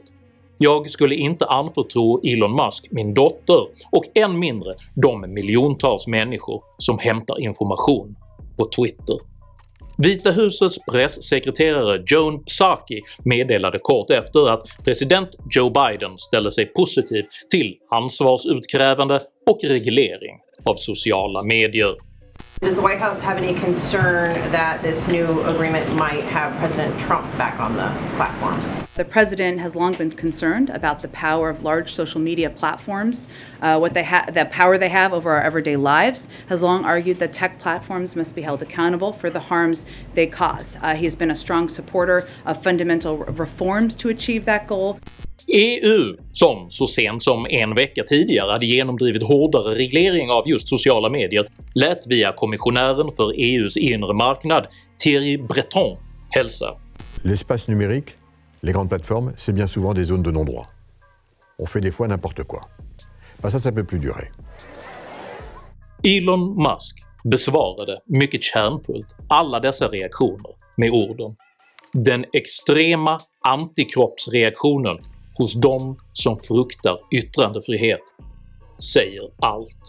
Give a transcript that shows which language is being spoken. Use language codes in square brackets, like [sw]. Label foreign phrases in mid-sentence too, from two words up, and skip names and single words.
[sv] Jag skulle inte anförtro Elon Musk min dotter och än mindre de miljontals människor som hämtar information på Twitter.” Vita husets pressekreterare Joan Psaki meddelade kort efter att president Joe Biden ställer sig positiv till ansvarsutkrävande och reglering av sociala medier. [en] Does the White House have any concern that this new agreement might have President Trump back on the platform? The president has long been concerned about the power of large social media platforms, the power they have over our everyday lives, has long argued that tech platforms must be held accountable for the harms they cause. He has been a strong supporter of fundamental reforms to achieve that goal. [sv] EU, som så sent som en vecka tidigare hade genomdrivit hårdare reglering av just sociala medier, lät via kommissionären för EUs inre marknad Thierry Breton hälsa [fr] L'espace numérique, les grandes plateformes, c'est bien souvent des zones de non-droit. On fait des fois n'importe quoi. Ça peut plus durer. [sv] Elon Musk besvarade mycket kärnfullt alla dessa reaktioner med orden “Den extrema antikroppsreaktionen hos de som fruktar yttrandefrihet säger allt.